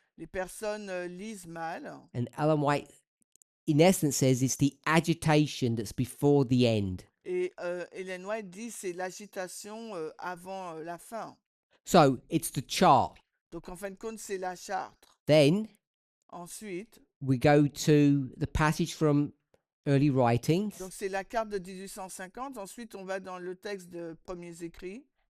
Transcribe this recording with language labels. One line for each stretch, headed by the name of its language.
French: Les personnes lisent mal.
English: and Ellen White, in essence, says it's the agitation that's before the end.
French: Et Ellen White dit c'est l'agitation avant la fin.
English: So it's the chart.
French: Donc en fin de compte, c'est la charte.
English: Then
French: Ensuite,
English: we go to the passage from early writings.
French: donc c'est la carte de 1850. Ensuite, on va dans le texte de premiers écrits.